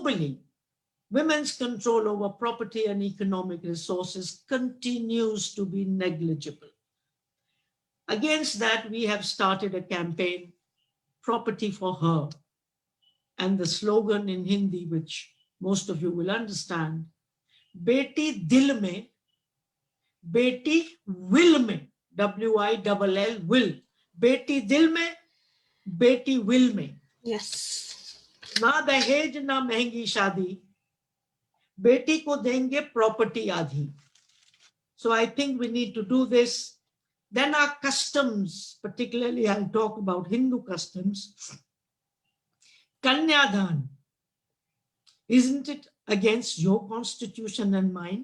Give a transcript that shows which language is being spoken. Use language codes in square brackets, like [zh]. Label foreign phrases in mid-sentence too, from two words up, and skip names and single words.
[en] Globally, women's control over property and economic resources continues to be negligible. Against that, we have started a campaign, Property for Her. And the slogan in Hindi, which most of you will understand, [hi] बेटी दिल में, बेटी विल में, [en] W-I-L-L, will. [hi] बेटी दिल में, बेटी विल में. [en] Yes. [hi] Na दहेज na महंगी शादी, बेटी को देंगे property आधी. [en] So I think we need to do this. Then our customs, particularly I'll talk about Hindu customs. Kanyadan, isn't it against your constitution and mine?